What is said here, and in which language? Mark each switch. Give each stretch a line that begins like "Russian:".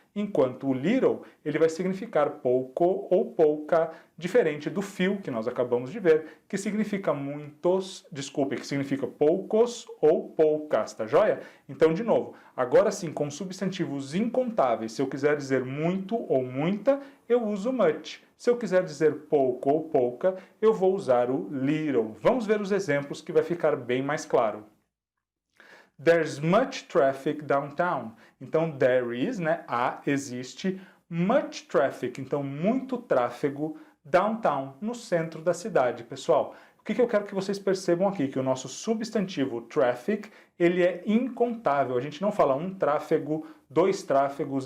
Portuguese: enquanto o little ele vai significar pouco ou pouca, diferente do few, que nós acabamos de ver, que significa muitos, desculpe, que significa poucos ou poucas, tá joia? Então, de novo, agora sim, com substantivos incontáveis, se eu quiser dizer muito ou muita, eu uso much. Se eu quiser dizer pouco ou pouca, eu vou usar o little. Vamos ver os exemplos que vai ficar bem mais claro.
English: There's much traffic downtown.
Portuguese: Então,
English: there is,
Portuguese: né? Existe.
English: Much traffic,
Portuguese: então muito tráfego downtown, no centro da cidade, pessoal. O que eu quero que vocês percebam aqui? Que o nosso substantivo traffic, ele é incontável. A gente não fala um tráfego, dois tráfegos.